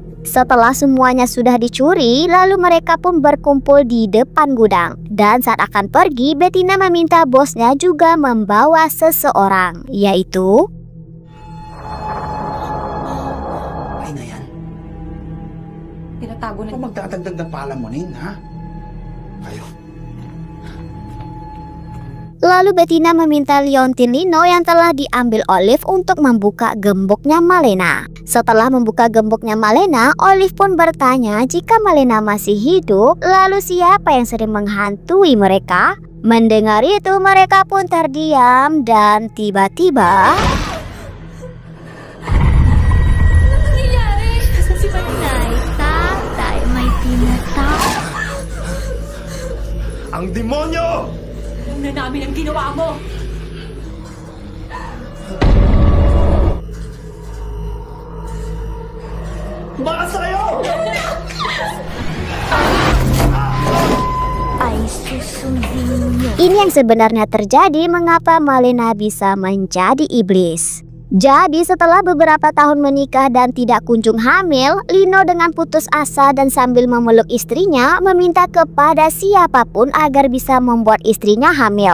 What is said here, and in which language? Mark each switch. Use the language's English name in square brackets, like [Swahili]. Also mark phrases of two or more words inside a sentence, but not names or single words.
[Indonesian] Setelah semuanya sudah dicuri, lalu mereka pun berkumpul di depan gudang. Dan saat akan pergi, Bettina meminta bosnya juga membawa seseorang, yaitu [Filipino] Ay na yan. Tinatago na. Kung magdadagdag ng palamunin, ha? Kayo. Lalu Bettina meminta liontin Lino yang telah diambil Olive untuk membuka gemboknya Malena. Setelah membuka gemboknya Malena, Olive pun bertanya jika Malena masih hidup, lalu siapa yang sering menghantui mereka? Mendengar itu mereka pun terdiam dan tiba-tiba Ang demonyo! Alam na namin ang ginawa mo! Tumakas kayo! [Indonesian] ini yang sebenarnya terjadi mengapa Malena bisa menjadi iblis. Jadi setelah beberapa tahun menikah dan tidak kunjung hamil, Lino dengan putus asa dan sambil memeluk istrinya meminta kepada siapapun agar bisa membuat istrinya hamil.